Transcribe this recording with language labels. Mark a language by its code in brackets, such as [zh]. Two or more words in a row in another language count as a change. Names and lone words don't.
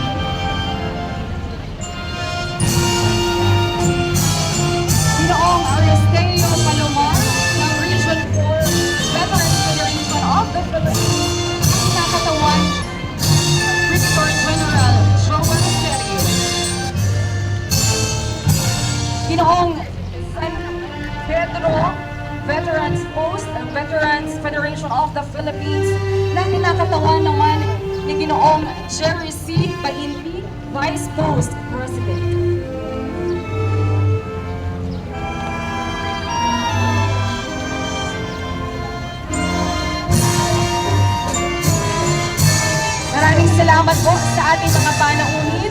[tl] Ginoong Aristeo Palomar ng Region 4 Veterans Federation of the Philippines, kinakatawan Brigadier General Joel Serio. Ginoong San Pedro Veterans Post Veterans Federation of the Philippines, na kinakatawan naman ni Ginoong Jerry C. Bainti, [en] Vice Post President. [tl] Maraming salamat po sa ating mga panauhin.